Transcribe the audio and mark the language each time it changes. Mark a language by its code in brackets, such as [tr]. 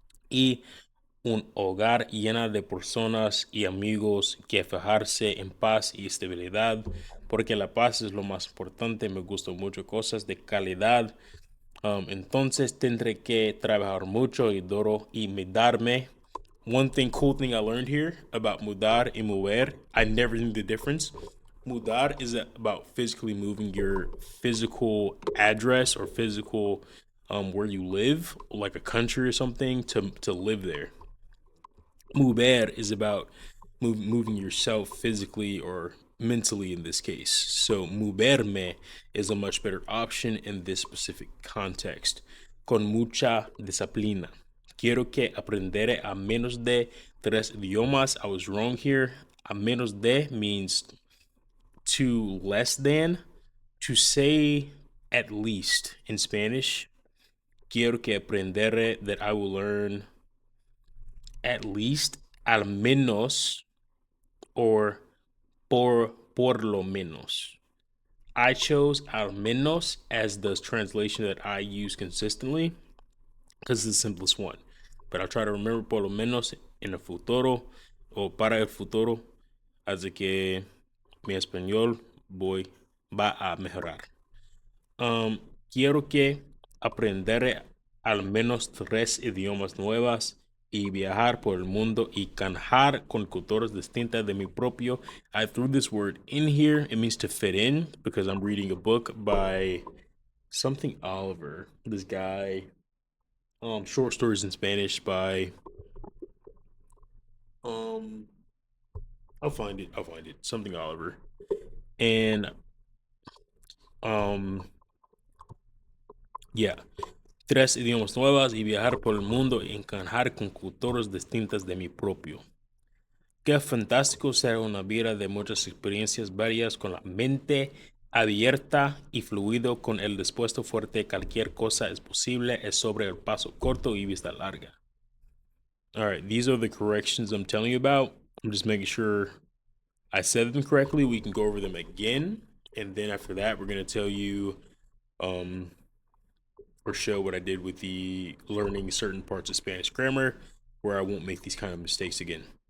[es] Y un hogar llena de personas y amigos que fijarse en paz y estabilidad, porque la paz es lo más importante. Me gustan mucho cosas de calidad. Entonces tendré que trabajar mucho y duro y mudarme. [en] One cool thing I learned here about [es] mudar y mover, [en] I never knew the difference. Mudar is about physically moving your physical address or physical where you live, like a country or something, to live there. Mover is about moving yourself physically or mentally in this case. So moverme is a much better option in this specific context. [es] Con mucha disciplina. Quiero que aprenderé a menos de 3 idiomas. [en] I was wrong here. A menos de means to less than. To say at least in Spanish, [es] quiero que aprenderé, [en] that I will learn at least, [es] al menos, [en] or [es] por lo menos. [en] I chose al menos as the translation that I use consistently because it's the simplest one. But I'll try to remember [es] por lo menos en el futuro o para el futuro. Así que mi español va a mejorar. Quiero que aprender al menos 3 idiomas nuevas y viajar por el mundo y canjar con culturas distintas de mi propio. [en] I threw this word in here. It means to fit in because I'm reading a book by something Oliver. This guy, short stories in Spanish by, I'll find it. Something Oliver. And, yeah. [es] 3 idiomas nuevas y viajar por el mundo y encajar con culturas distintas de mi propio. Qué fantástico ser una vida de muchas experiencias varias con la mente abierta y fluido con el dispuesto fuerte. Cualquier cosa es posible, es sobre el paso corto y vista larga. [en] All right, these are the corrections I'm telling you about. I'm just making sure I said them correctly. We can go over them again. And then after that, we're going to tell you or show what I did with the learning certain parts of Spanish grammar where I won't make these kind of mistakes again.